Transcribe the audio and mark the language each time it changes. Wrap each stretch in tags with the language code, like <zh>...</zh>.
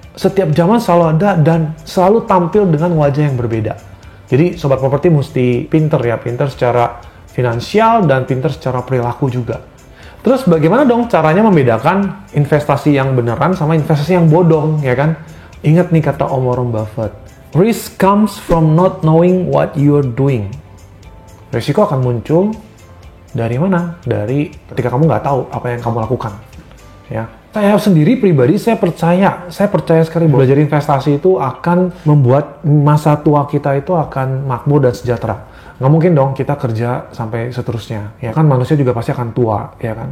<id>Setiap zaman selalu ada dan selalu tampil dengan wajah yang berbeda. Jadi, sobat properti mesti pinter ya, pinter secara finansial dan pinter secara perilaku juga. Terus bagaimana dong caranya membedakan investasi yang beneran sama investasi yang bodong, ya kan? Ingat nih kata Om Warren Buffett,</id> <en>risk comes from not knowing what you're doing.</en> <id>Risiko akan muncul dari mana? Dari ketika kamu nggak tahu apa yang kamu lakukan. Ya, saya sendiri pribadi saya percaya sekali belajar investasi itu akan membuat masa tua kita itu akan makmur dan sejahtera. Nggak mungkin dong kita kerja sampai seterusnya. Ya kan manusia juga pasti akan tua, ya kan.</id>